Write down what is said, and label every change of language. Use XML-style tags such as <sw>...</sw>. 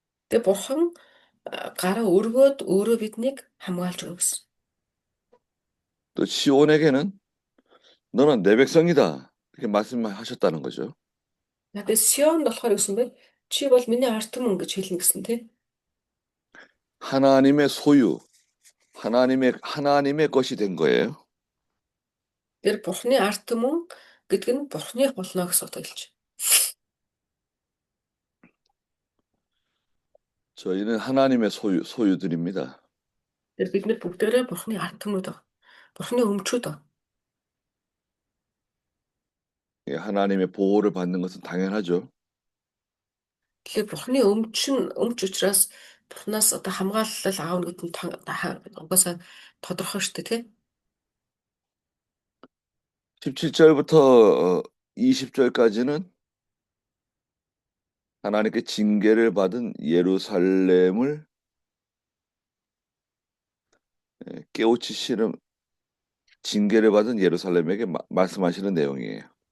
<mn>Тэгээ Бурхан гараа өргөөд өөрөө биднийг хамгаалж өгнө гэсэн.</mn> <ko>또 시온에게는 너는 내 백성이다 이렇게 말씀하셨다는 거죠.</ko> <mn>Тэгээ Сион болохоор гэсэн бэ? Чи бол миний ард түмэн гэж хэлнэ гэсэн тий.</mn> <ko>하나님의 소유, 하나님의 것이 된 거예요.</ko> <mn>Тэр Бурханы ард түмэн гэдэг нь Бурханы болно гэсэн утгаар хэлж.</mn> <ko>저희는 하나님의 소유들입니다.</ko> <mn>Тэр бид нар бүгдээрээ Бурханы ард түмнүүд байна. Бурханы өмчүүд байна.</mn> <ko>하나님의 보호를 받는 것은 당연하죠.</ko> <mn>Тэгэхээр Бурханы өмч учраас Бурханаас одоо хамгаалал аавна гэдэг нь угаасаа тодорхой шүү дээ тий.</mn> <ko>17절부터 20절까지는 하나님께 징계를 받은 예루살렘을 깨우치시는 징계를 받은 예루살렘에게 말씀하시는 내용이에요.</ko>